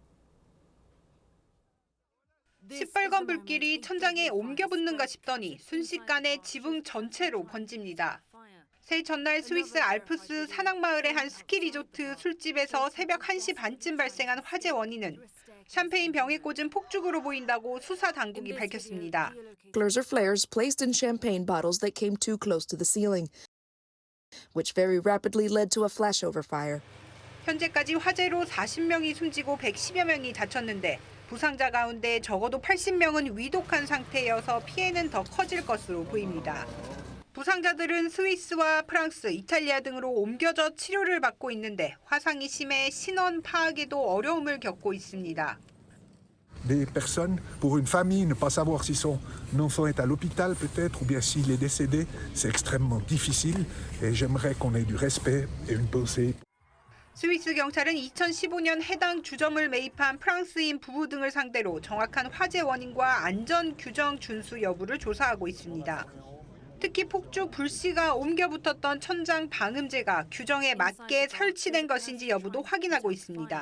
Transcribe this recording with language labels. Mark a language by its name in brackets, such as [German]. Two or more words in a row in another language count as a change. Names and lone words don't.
[Korean] 시뻘건 불길이 천장에 옮겨 붙는가 싶더니 순식간에 지붕 전체로 번집니다. 새해 첫날 스위스 알프스 산악마을의 한 스키 리조트 술집에서 새벽 1시 반쯤 발생한 화재 원인은 샴페인 병에 꽂은 폭죽으로 보인다고 수사 당국이 밝혔습니다. [English] Sparklers or flares placed in champagne bottles that came too close to the ceiling, which very rapidly led to a flashover fire. [Korean] 현재까지 화재로 40명이 숨지고 110여 명이 다쳤는데 부상자 가운데 적어도 80명은 위독한 상태여서 피해는 더 커질 것으로 보입니다. 부상자들은 스위스와 프랑스, 이탈리아 등으로 옮겨져 치료를 받고 있는데 화상이 심해 신원 파악에도 어려움을 겪고 있습니다. [French] Des personnes, pour une famille, ne pas savoir si son enfant est à l'hôpital peut-être ou bien s'il est décédé, c'est extrêmement difficile et j'aimerais qu'on ait du respect et une pensée. [Korean] 스위스 경찰은 2015년 해당 주점을 매입한 프랑스인 부부 등을 상대로 정확한 화재 원인과 안전 규정 준수 여부를 조사하고 있습니다. 특히 폭죽 불씨가 옮겨 붙었던 천장 방음제가 규정에 맞게 설치된 것인지 여부도 확인하고 있습니다.